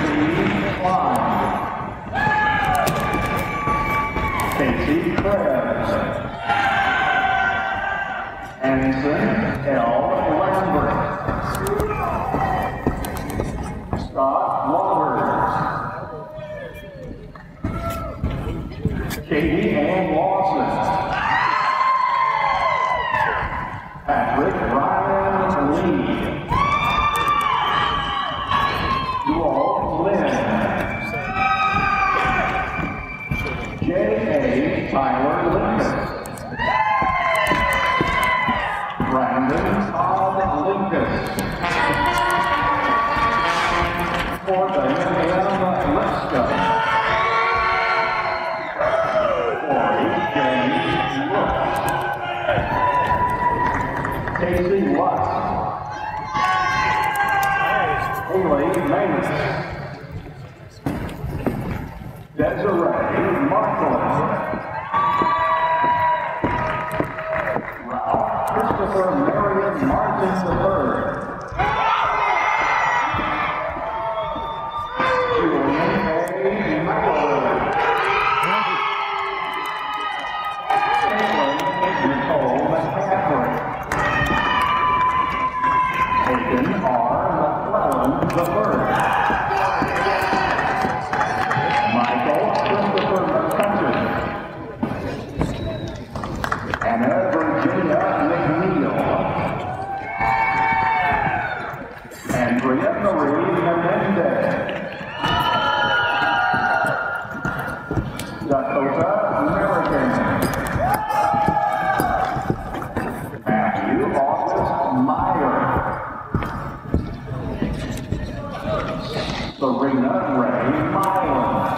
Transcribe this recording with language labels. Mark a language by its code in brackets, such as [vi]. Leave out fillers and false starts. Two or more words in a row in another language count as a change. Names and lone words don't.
[en] Klein. Casey Krebs. Anson L. Lambert. Scott Waters. Katie Ann Lawson. Patrick Ryan Lee. Walt Lynn. J.A. Tyler Lincoln. Brandon Todd Lincoln. Corbin M. Lipscomb. Corey James Brooks. Casey Lutz. Haley Manus. Desiree Markland. Ralph Christopher Marion Martin III. Julian A. McElroy. Caitlin Nicole McCaffrey. Aidan R. McClellan III. Michael Christopher McCutcheon. Anna Virginia McNeil. Andrea Marie Menendez. Dakota American. Matthew August Meyer. Serena Ray Milan.